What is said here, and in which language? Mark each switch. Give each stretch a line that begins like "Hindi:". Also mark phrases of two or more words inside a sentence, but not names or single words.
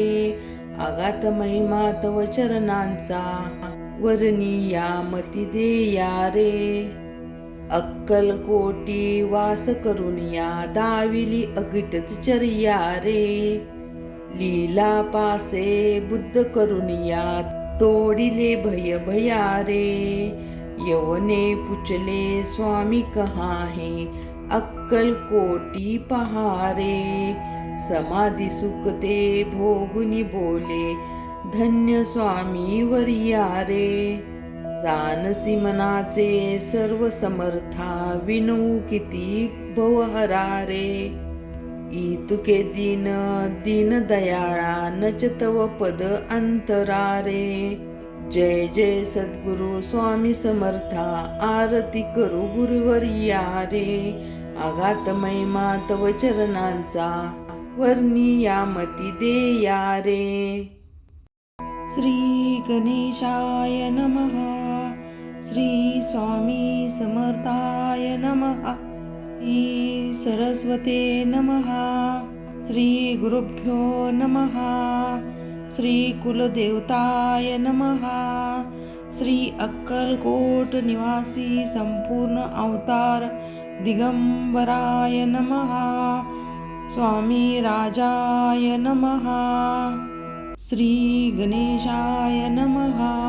Marathi: आगात महिमा तव चरणांचा, वर्णिया मती देया रे. अक्कल कोटी वास करून या, दाविली अगिटच चर्या रे. लीला पासे बुद्ध करून या, तोडिले भय भया रे. यवने पुचले
Hindi: स्वामी कहा है,
Marathi: अक्कल कोटी पहारे. समाधी सुखते भोगुनी बोले, धन्य स्वामी वर्या रे. जानसी मनाचे सर्व समर्था, विनवू किती भवहरा रे. इतुके दीन दीन दयाळा, नच तव पद अंतरा रे. जय जय सद्गुरु स्वामी समर्था, आरती करू गुरुवर्या रे. आघात महिमा तव चरणांचा, वर्णिया मती देया रे.
Sanskrit: श्री गणेशाय नमः, श्री स्वामी समर्थाय नमः, श्री सरस्वते नमः, श्री गुरुभ्यो नमः, श्री कुलदेवताय नमः, श्री अक्कलकोट निवासी संपूर्ण अवतार दिगंबराय नमः, स्वामी राजाय नमः, श्री गणेशाय नमः.